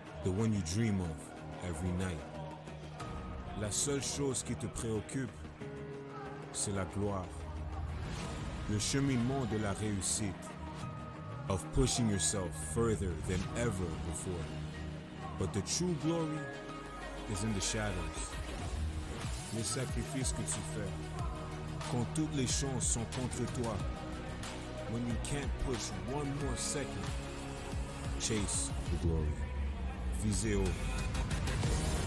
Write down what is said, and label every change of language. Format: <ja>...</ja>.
<en>one you dream of every night.</en> <fr>La seule chose qui te préoccupe, c'est la gloire.</fr> <en>Le cheminement de la réussite, of pushing yourself further than ever before. But the true glory is in the shadows.</en> <fr>Les sacrifices que tu fais, quand toutes les chances sont contre toi.</fr> <en>When you can't push one more second, chase the glory.</en> <fr>Visez haut.</fr>